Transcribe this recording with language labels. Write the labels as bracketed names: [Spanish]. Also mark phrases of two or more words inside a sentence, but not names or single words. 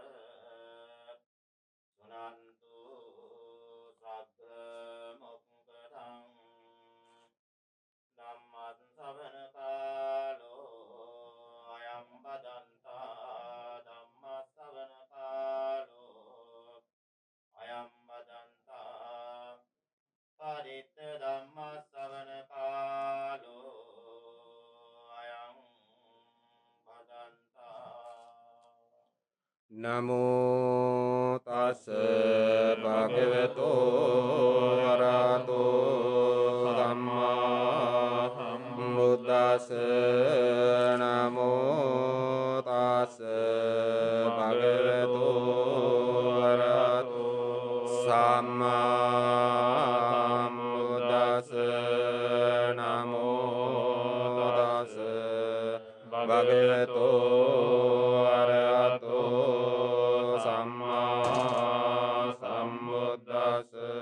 [Pali] සුනන්තු සග්ග මොක්ඛදං ධම්මං ශ්‍රවණ කාලෝ අයං බදන්තා ධම්ම ශ්‍රවණ කාලෝ අයං බදන්තා පරිත්ත ධම්ම ශ්‍රවණ කාලෝ අයං බදන්තා නමෝ තස් භගවතෝ අරහතෝ සම්මා සම්බුද්දස්ස නමෝ තස් භගවතෝ අරහතෝ සම්මා සම්බුද්දස්ස නමෝ තස් භගවතෝ අරහතෝ සම්මා සම්බුද්දස්ස